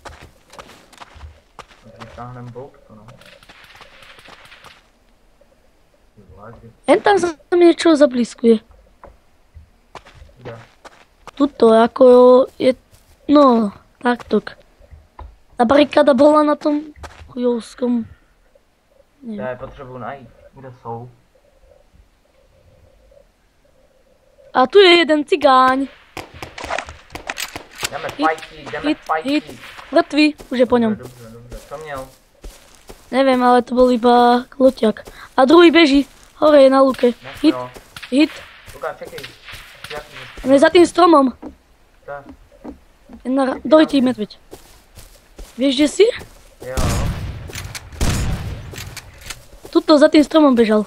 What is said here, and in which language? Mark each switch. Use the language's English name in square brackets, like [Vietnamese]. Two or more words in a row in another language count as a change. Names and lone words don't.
[Czech] Vytáhnem boubku, no. [Slovak] Jen tam sa mi niečo zablízkuje. Kde? Tuto, ako je, no, taktok. Tá barikáda bola na tom chujovskom. [Czech] Já je potřebuji najít. Kde jsou? [Slovak] A tu je jeden cigáň. [Czech] Jdeme fajtí. [Slovak] Hit. Mŕtvý, už je po ňom. [Czech] Dobře. Co měl? [Slovak] Neviem, ale to bol iba kloťak. A druhý beží. Hore je na lúke. Hit. No. Hit. [Czech] Luka, čekej. [Slovak] On je za tým stromom. Tak. Dojde medveď. Vieš, kde si? [Czech] Jo. [Slovak] Tuto za tým stromom bežal.